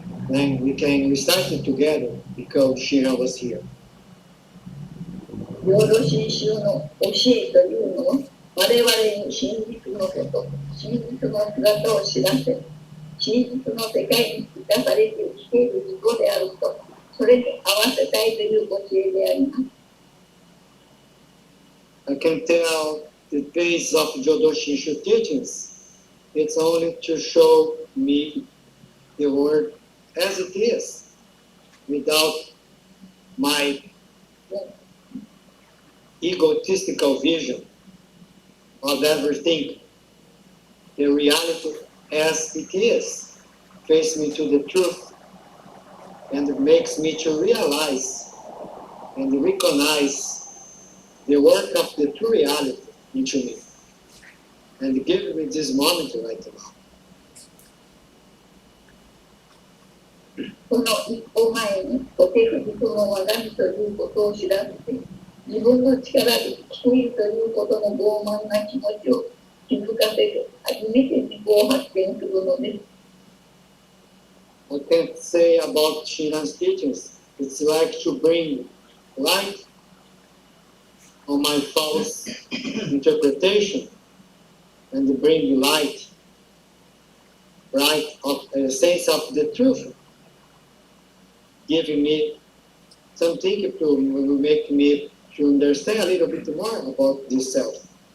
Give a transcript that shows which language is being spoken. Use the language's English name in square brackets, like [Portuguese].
[English] Then we can recite it together because Shinan was here. [Japanese] 浄土真宗の教えというのは、我々に真実のこと、真実の姿を知らせ、真実の世界に生かされて生きている自己であると、それに合わせたいという教えであります。 [English] I can tell the base of Jodo Shinshu teachings. It's only to show me the word as it is, without my egotistical vision of everything. The reality as it is faces me to the truth, and it makes me to realize and recognize the work of the true reality into me, and give me this moment right now. [Japanese] この一歩前に、お手振りとの我が身ということを知らせて、自分の力で生きているということの傲慢な気持ちを気づかせて、初めて自己を発見するのです。 [English] I can say about Shinran's teachings, it's like to bring light on my false interpretation and bring light of the sense of the truth, giving me something to make me to understand a little bit more about this self.